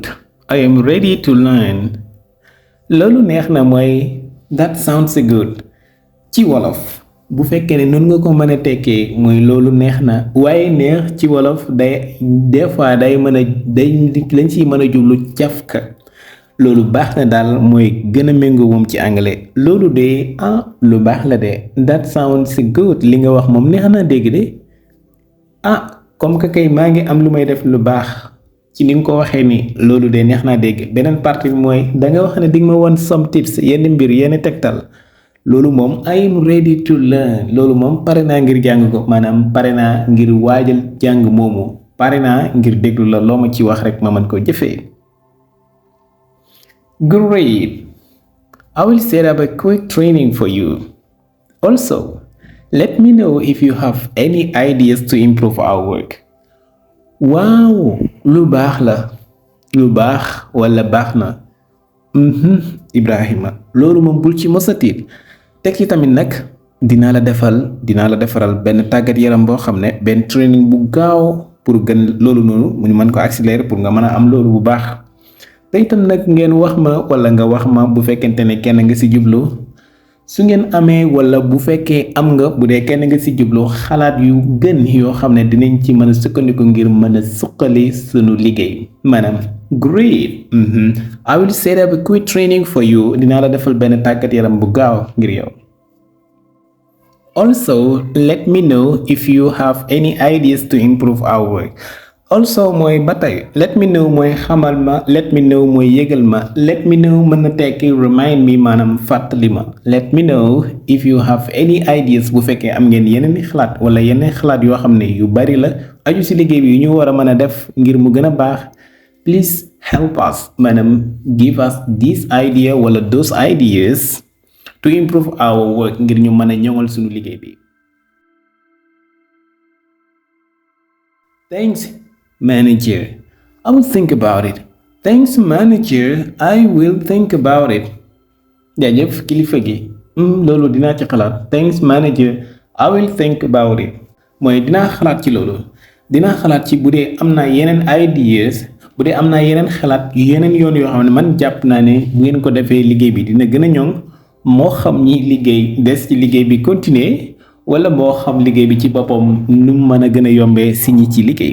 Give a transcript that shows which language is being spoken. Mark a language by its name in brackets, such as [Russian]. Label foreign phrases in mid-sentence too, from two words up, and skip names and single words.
[English] I am ready to learn. [Wolof] loolu neex na mooy [English] that sounds good [Wolof] ci wolof bu fekkee ne noonu nga ko mën a tekkee mooy loolu neex na waaye neex ci wolof day [French] des fois [Wolof] day mën a day lañ ciy mën a jublu cafka loolu baax na daal mooy gën a méngoo moom ci anglais loolu de lu baax la de [English] that sounds good [Wolof] li nga wax moom neex na dégg de [French] comme que [Wolof] kay maa ngi am lu may def lu baax ci ni nga ko waxee ni loolu de neex naa dégg beneen partie bi mooy danga wax ne di nga ma won [English] some tips [Wolof] yenn mbir yenn tegtal loolu moom [English] I am ready to learn [Wolof] loolu moom pare naa ngir jàng ko maanaam pare naa ngir waajal jàng moomu pare naa ngir déglu la loo ma ci wax rek ma mën koo jëfee Great. [English] I will set up a quick training for you. Also, let me know if you have any ideas to improve our work. [Wolof] Waaw lu baax la lu baax wala baax na Ibrahima loolu moom bul ci mos a tiit teg ci tamit nag dinaa la defaral benn tàggat yaram boo xam ne benn training bu gaaw pour gën loolu noonu mu mën ko accélérer pour nga mën a am loolu bu baax te itam nag ngeen wax ma wala nga wax ma bu fekkente ne kenn nga ci jublu su ngeen amee wala bu fekkee am nga bu dee kenn nga ci jublu xalaat yu gën yoo xam ne dinañ ci mën a sukkandiku ngir mën a suqali sunu liggéey maanaam [English] great I will set up a quick training for you [Wolof] dinaa la defal benn tàggat yaram bu gaaw ngir yow [English] also let me know if you have any ideas to improve our work also [Wolof] mooy ba tey [English] let me know [Wolof] mooy xamal ma [English] let me know mooy [Wolof] yëgal ma [English] let me know [Wolof] mën na tekki [English] remind me [Wolof] maanaam fàttali ma [English] let me know if you have any ideas [Wolof] bu fekkee am ngeen yeneen xalaat wala yeneen xalaat yoo xam ne yu bari la aju ci liggéey bi yu ñu war a mën a def ngir mu gën a baax [English] please help us [Wolof] maanaam [English] give us this idea [Wolof] wala [English] those ideas to improve our work [Wolof] ngir ñu mën a ñoŋal suñu liggéey bi [English] thanks Manager, I will think about it. Thanks manager, I will think about it. [Wolof] jaajëf kilifa gi loolu dinaa ci xalaat [English] thanks manager, I will think about it. [Wolof] mooy dinaa xalaat ci loolu dinaa xalaat ci bu dee am naa yeneen ideas bu dee am naa yeneen xalaat yeneen yoon yoo xam ne man jàpp naa ne bu ngeen ko defee liggéey bi dina gën a ñoŋ moo xam ñi liggéey des ci liggéey bi continuer wala moo xam liggéey bi ci boppam nu mën a gën a yombee si ñi ci liggéey.